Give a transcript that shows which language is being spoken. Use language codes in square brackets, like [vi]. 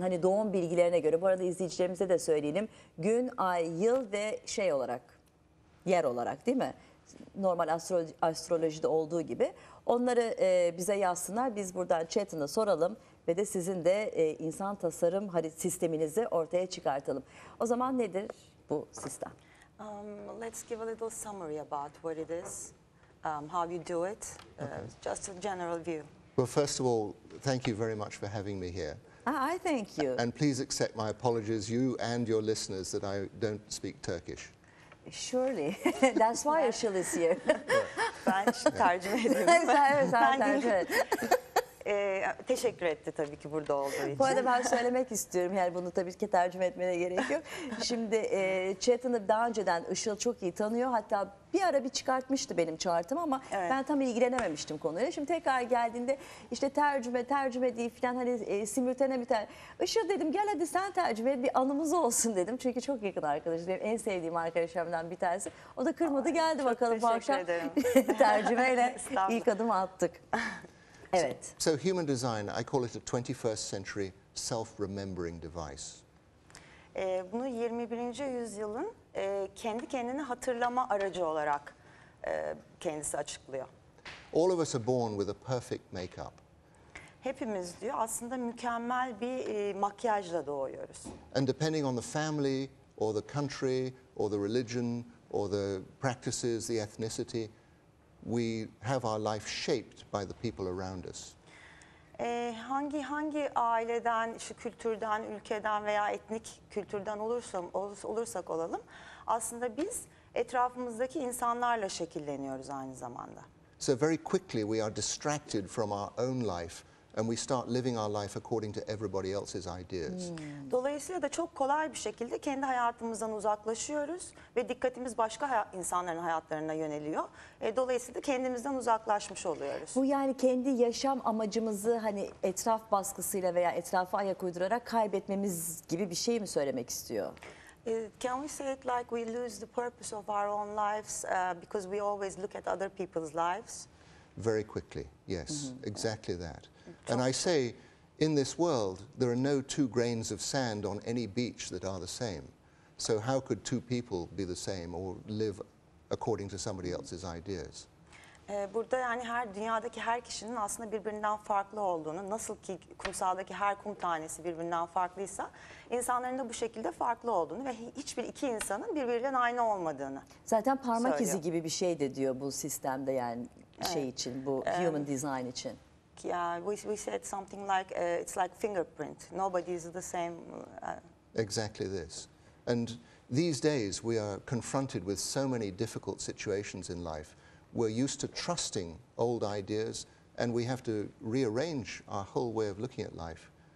[tr] Hani doğum bilgilerine göre, bu arada izleyicilerimize de söyleyelim. Gün, ay, yıl ve olarak, yer olarak, değil mi? Normal astrolojide olduğu gibi. Onları bize yazsınlar. Biz buradan Chetan'a soralım ve de sizin de insan tasarım sisteminizi ortaya çıkartalım. O zaman nedir bu sistem? [en] Let's give a little summary about what it is, how you do it, just a general view. Well, first of all, thank you very much for having me here. I thank you. And please accept my apologies, you and your listeners, that I don't speak Turkish. Surely. That's why Isil is here. [tr] Ben tercüme edeyim. Evet, sen tercüme et. Teşekkür etti tabii ki burada olduğu için. Bu arada ben söylemek istiyorum, yani bunu tabii ki tercüme etmene gerek yok. Şimdi Chetan'ı daha önceden Isil çok iyi tanıyor. Hatta bir ara bir çıkartmıştı benim chartımı ama evet, ben tam ilgilenememiştim konuyla. Şimdi tekrar geldiğinde işte tercüme değil falan, hani simültene biter. Isil dedim, gel hadi sen tercüme et, bir anımız olsun dedim. Çünkü çok yakın arkadaşım, benim en sevdiğim arkadaşlarımdan bir tanesi. O da kırmadı, geldi bakalım bu akşam. Tercümeyle ilk adımı attık. Evet. [en] So human design, I call it a 21st century self-remembering device. [tr] Bunu 21. yüzyılın kendi kendini hatırlama aracı olarak kendisi açıklıyor. [en] All of us are born with a perfect makeup. [tr] Hepimiz diyor aslında mükemmel bir makyajla doğuyoruz. [en] And depending on the family or the country or the religion or the practices, the ethnicity, we have our life shaped by the people around us. [tr] Hangi aileden, şu kültürden, ülkeden veya etnik kültürden olursak olalım, aslında biz etrafımızdaki insanlarla şekilleniyoruz aynı zamanda. [en] So very quickly we are distracted from our own life and we start living our life according to everybody else's ideas. [tr] Dolayısıyla da çok kolay bir şekilde kendi hayatımızdan uzaklaşıyoruz ve dikkatimiz başka insanların hayatlarına yöneliyor. Dolayısıyla da kendimizden uzaklaşmış oluyoruz. Bu yani kendi yaşam amacımızı hani etraf baskısıyla veya etrafa ayak uydurarak kaybetmemiz gibi bir şey mi söylemek istiyor? [en] Can we say it like we lose the purpose of our own lives because we always look at other people's lives? Very quickly, yes, exactly that. And I say, in this world, there are no two grains of sand on any beach that are the same. So how could two people be the same or live according to somebody else's ideas? [tr] Burada yani dünyadaki her kişinin aslında birbirinden farklı olduğunu, nasıl ki kumsaldaki her kum tanesi birbirinden farklıysa, insanların da bu şekilde farklı olduğunu ve hiçbir iki insanın birbirinden aynı olmadığını zaten parmak söylüyor. izi gibi bir şey de diyor bu sistemde, yani şey için, bu human design için. [en] Yeah, we said something like it's like fingerprint. Nobody is the same. Exactly this. And these days we are confronted with so many difficult situations in life. We're used to trusting old ideas and we have to rearrange our whole way of looking at life.